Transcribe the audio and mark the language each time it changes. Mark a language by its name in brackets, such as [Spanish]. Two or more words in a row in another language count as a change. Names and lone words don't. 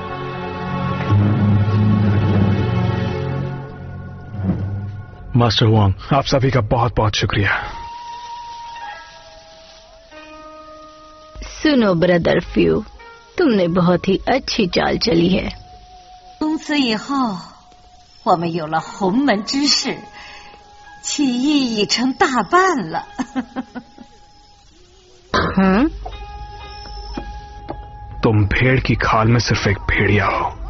[Hindi] मास्टर हुआंग, आप सभी का बहुत बहुत शुक्रिया। सुनो ब्रदर फ्यू, तुमने बहुत ही अच्छी चाल चली है। [Chinese] 从此以后，我们有了鸿门之事，起义已成大半了。 [Hindi] तुम भेड़ की खाल में सिर्फ एक भेड़िया हो।